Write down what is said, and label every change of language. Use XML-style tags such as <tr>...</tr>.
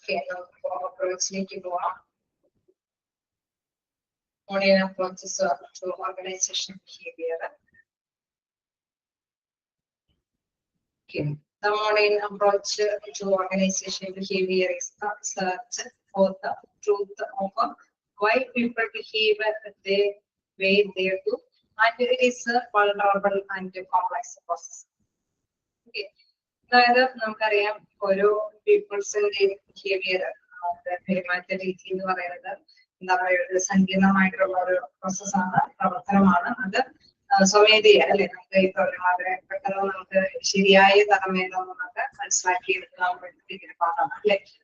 <ml>നമുക്ക് അപ്രോച്ചിലേക്ക് പോവാം.</ml> <en>Modern approaches to organization behaviour. The modern approach to organization behavior is the search for the truth of why people behave the way they do, and it is a vulnerable and complex process. Okay.</en> <ml>അതായത് നമുക്കറിയാം ഓരോ പീപ്പിൾസിന്റെ behaviour പെരുമാറ്റ രീതി എന്ന് പറയുന്നത് എന്താ പറയുക ഒരു സങ്കീർണമായിട്ടുള്ള ഒരു പ്രോസസ്സാണ്, പ്രവർത്തനമാണ്. അത് സ്വമേധയ അല്ലെ നമുക്ക് ഈ പറഞ്ഞ പെട്ടെന്ന് നമുക്ക് ശരിയായ തലമേതം നമുക്ക് മനസ്സിലാക്കി എടുക്കാൻ വേണ്ടി പാടാണ് അല്ലെ.</ml>